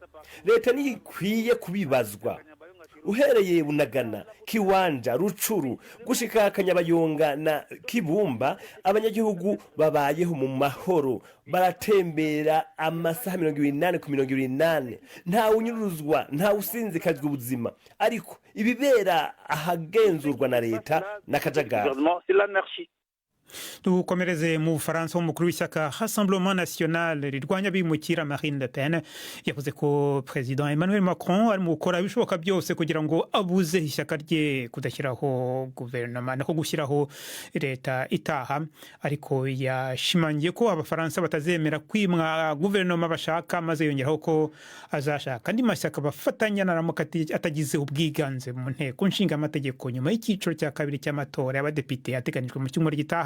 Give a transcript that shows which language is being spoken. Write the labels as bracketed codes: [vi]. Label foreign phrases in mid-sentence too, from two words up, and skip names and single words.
[rn] Leta niyo ikwiye kubibazwa. Uhereye Bunagana, Kiwanja, Rucuru, gushika Kanyabayonga na Kibumba, abanyagihugu babayeho mu mahoro, baratembera amasaha 28 ku 28, nta unyuruzwa, nta usinzikazwa ubuzima. Ariko ibibera ahagenzurwa na leta n'akajagari. [rw] Dukomereze mu Bufaransa, umukuru w'ishyaka Rassemblement National rirwanya bimukira Marine Le Pen yavuze ko President Emmanuel Macron ari mu gukora ibishoboka byose kugira ngo abuze ishyaka rye kudashyiraho guverinoma no gushyiraho leta itaha, ariko yashimangiye ko abafaransa batazemera kwimwa guverinoma bashaka, maze yongeraho ko azashaka andi mashyaka bafatanya naramuka atagize ubwiganze mu nteko nshinga amategeko nyuma y'icyiciro cya kabiri cy'amatora y'abadepite yateganijwe mu cyumweru gitaha.